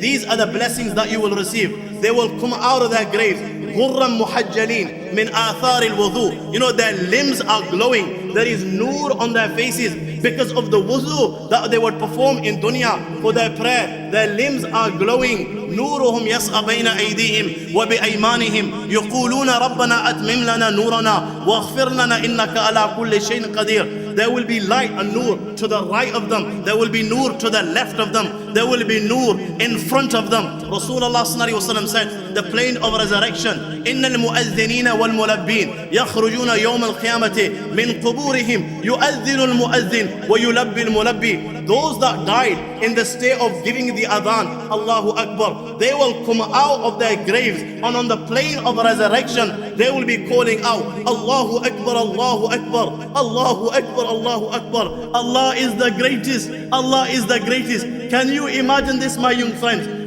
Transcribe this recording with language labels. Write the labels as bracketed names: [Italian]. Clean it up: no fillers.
[English] These are the blessings that you will receive. They will come out of their graves. [Arabic] غُرًّا مُحَجَّلِينَ مِنْ آثَارِ الْوُضُوء. [English] Their limbs are glowing. There is nur on their faces because of the wudu that they would perform in dunya for their prayer. Their limbs are glowing. [Arabic] نورهم يسعى بين أيديهم وبأيمانهم يقولون ربنا أتمم لنا نورنا واغفر لنا إنك على كل شيء قدير. [English] There will be light and nur to the right of them. There will be nur to the left of them. There will be nur in front of them. [Arabic] Rasulullah sallallahu alaihi wasallam [English] said, the plane of resurrection, [Arabic] إن المؤذنين والملبين يخرجون يوم القيامة من قبورهم يؤذن المؤذن ويلبي الملبي. [English] Those that died in the state of giving the adhan, Allahu Akbar, they will come out of their graves, and on the plane of resurrection they will be calling out, Allahu Akbar, Allahu Akbar, Allahu Akbar, Allahu Akbar. Allah is the greatest. Allah is the greatest. Can you imagine this, my young friends?